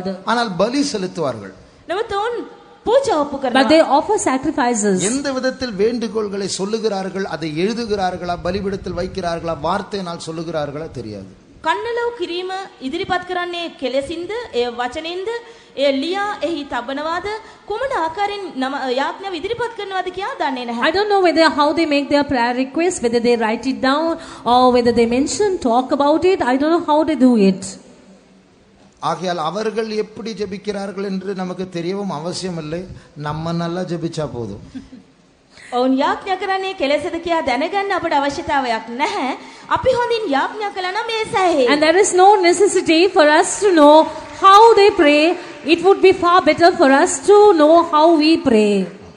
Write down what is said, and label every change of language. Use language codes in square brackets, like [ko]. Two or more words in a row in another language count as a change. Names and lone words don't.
[ta] ஆனால் பலி செலுத்துவார்கள். [si] නමුත් ඔවුන් පූජා ඔප්පු But කරනවා. [en] they offer sacrifices. [ta] எந்த விதத்தில் வேண்டுகோள்களை சொல்லுகிறார்கள், அதை எழுதுகிறார்களா, பலிபீடத்தில் வைக்கிறார்களா, வார்த்தையினால் சொல்லுகிறார்களா தெரியாது. [si] කන්නලව් කිරීම ඉදිරිපත් කරන්නේ කෙලෙසින්ද, ඒ වචනින්ද, ඒ ලියා එහි තබනවාද, කුමන ආකාරයෙන් යාඥාව ඉදිරිපත් කරනවාද කියලා දන්නේ නැහැ. [en] I don't know whether how they make their prayer request, whether they write it down or whether they mention, talk about it. I don't know how they do it. [ta] ஆகையால் அவர்கள் எப்படி ஜெபிக்கிறார்கள் என்று நமக்கு தெரியவும் அவசியமில்லை. நம்ம நல்லா ஜெபிச்சா போதும். [si] ඔවුන් යාඥා කරන්නේ කෙලෙසද කියලා දැනගන්න අපට අවශ්‍යතාවයක් නැහැ. අපි හොඳින් යාඥා කළා නම් ඒ සෑහේ. [en] And there is no necessity for us to know how they pray. It would be far better for us to know how we pray.